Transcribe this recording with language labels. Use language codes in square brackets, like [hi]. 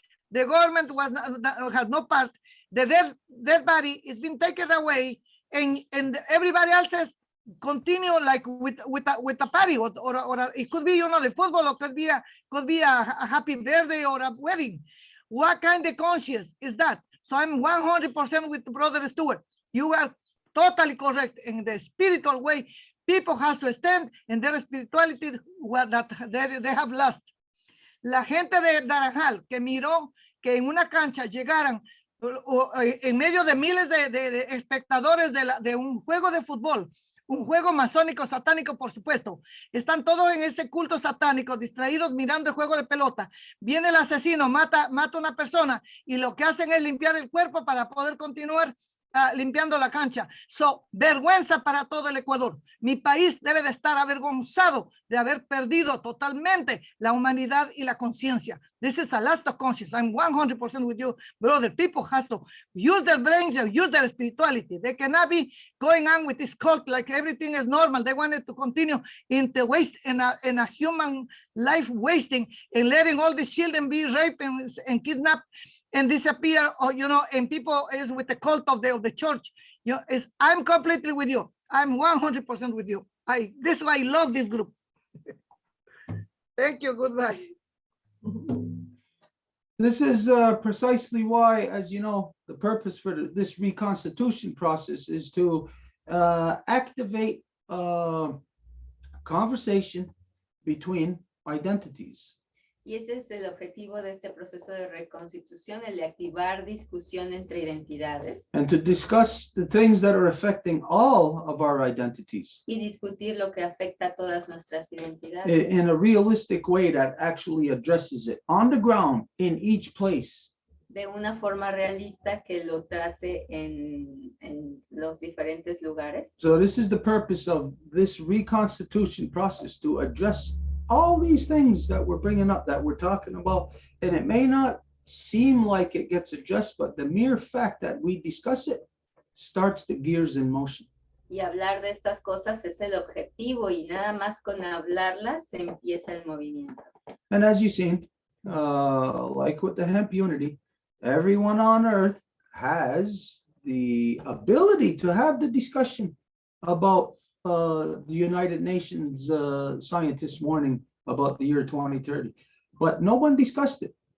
[en] The government had no part. The dead body is being taken away, and everybody else says continue like with a party, or it could be, the football, or could be a happy birthday or a wedding. What kind of conscience is that? So I'm 100% with Brother Stewart. You are totally correct. In the spiritual way, people have to stand in their spirituality that they have lost. [es] La gente de Naranjal que miró que en una cancha llegaran en medio de miles de espectadores de un juego de fútbol, un juego masónico, satánico, por supuesto. Están todos en ese culto satánico, distraídos mirando el juego de pelota. Viene el asesino, mata a una persona y lo que hacen es limpiar el cuerpo para poder continuar limpiando la cancha. So, vergüenza para todo el Ecuador. Mi país debe de estar avergonzado de haber perdido totalmente la humanidad y la conciencia. [en] This is a loss of conscience. I'm 100% with you, brother. People have to use their brains and use their spirituality. They cannot be going on with this cult like everything is normal. They wanted to continue in the waste in a human life wasting and letting all the children be raped and kidnapped and disappear, or and people is with the cult of the church. I'm completely with you. I'm 100% with you. This is why I love this group. Thank you. Goodbye. this is precisely why, as you know, the purpose for this reconstitution process is to activate conversation between identities. [es] Y ese es el objetivo de este proceso de reconstitución, el de activar discusión entre identidades. [en] And to discuss the things that are affecting all of our identities. [es] Y discutir lo que afecta a todas nuestras identidades. [en] In a realistic way that actually addresses it on the ground in each place. [es] De una forma realista que lo trate en los diferentes lugares. [en] So this is the purpose of this reconstitution process, to address all these things that we're bringing up, that we're talking about. And it may not seem like it gets addressed, but the mere fact that we discuss it starts the gears in motion. [es] Y hablar de estas cosas es el objetivo, y nada más con hablarlas se empieza el movimiento. [en] And as you've seen, like with the hemp unity, everyone on earth has the ability to have the discussion about the United Nations scientists warning about the year 2030, but no one discussed it.